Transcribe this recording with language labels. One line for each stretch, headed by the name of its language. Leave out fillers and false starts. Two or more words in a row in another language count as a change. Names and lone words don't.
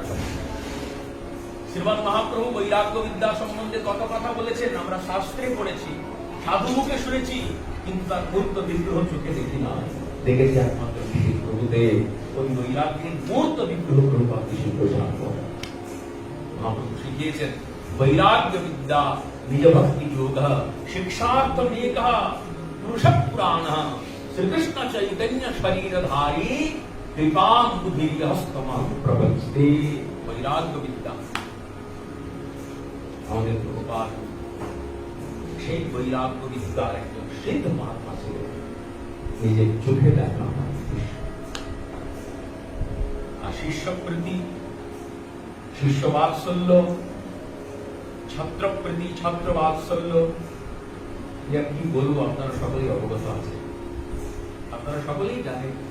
Bangla: শ্রীমান মহাপ্রভু বৈরাগ্য বিদ্যা সম্বন্ধে কত কথা বলেছেন আমরা শাস্ত্রে পড়েছি, সাধু মুখে শুনেছি, কিন্তু তার মূর্ত বিগ্রহ চোখে দেখি না। দেখেছি একমাত্র নিশীথ প্রভুদেব। ওই বৈরাগ্যের মূর্ত বিগ্রহ প্রভুপাদ নিশীথ গোস্বামী মহাপ্রভু শিখিয়েছেন।
Sanskrit: বৈরাগ্য বিদ্যা নিজ ভক্তি যোগ শিক্ষাर्थम एकः पुरुष पुराण श्रीकृष्ण चैतन्य शरीरधारी कृपाम्बुधिर्यस्तमः प्रबंधते।
Bangla: বৈরাগ্য বিদ্যা আমাদের প্রভুপাদ সেই বৈরাগ্য বিদ্যার একজন সিদ্ধ মহাত্মা ছিলেন, নিজের চোখে দেখা। আর শিষ্যপ্রীতি, শিষ্য বাৎসল্য, ছাত্রপ্রীতি, ছাত্র বাৎসল্য, কি বলবো, আপনারা সকলেই অবগত আছে, আপনারা সকলেই জানেন।